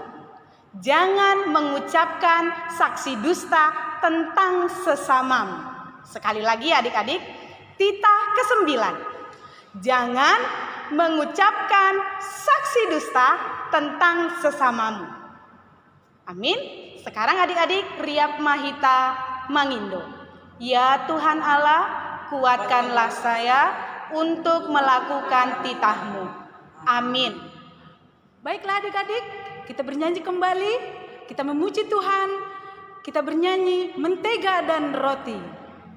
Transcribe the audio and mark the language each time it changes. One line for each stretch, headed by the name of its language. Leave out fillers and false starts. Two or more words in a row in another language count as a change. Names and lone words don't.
Indonesian: Jangan mengucapkan saksi dusta tentang sesamamu. Sekali lagi adik-adik, titah ke-9. Jangan mengucapkan saksi dusta tentang sesamamu. Amin. Sekarang adik-adik
Batak Simalungun: riap mahita mangindo.
Indonesian: Ya Tuhan Allah, kuatkanlah saya untuk melakukan titah-Mu. Amin. Baiklah adik-adik, kita bernyanyi kembali. Kita memuji Tuhan. Kita bernyanyi mentega dan roti.